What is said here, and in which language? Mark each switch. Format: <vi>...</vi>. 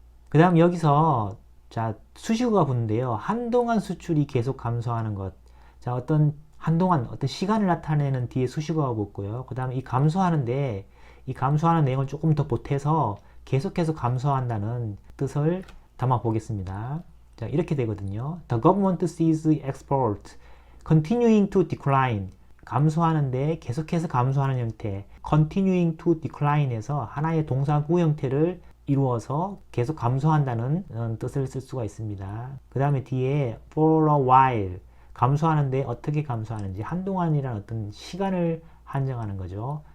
<ko>그 다음 여기서 자, 수식어가 붙는데요. 한동안 수출이 계속 감소하는 것. 자, 한동안 어떤 시간을 나타내는 뒤에 수식어가 붙고요. 그 다음에 이 감소하는데 이 감소하는 내용을 조금 더 보태서 계속해서 감소한다는 뜻을 담아 보겠습니다. 자, 이렇게 되거든요.</ko> <en>The government sees export continuing to decline.</en> <ko>감소하는데 계속해서 감소하는 형태. continuing to decline에서 하나의 동사구 형태를 이루어서 계속 감소한다는 뜻을 쓸 수가 있습니다. 그 다음에 뒤에 for a while 감소하는데 어떻게 감소하는지 한동안이란 어떤 시간을 한정하는 거죠.</ko>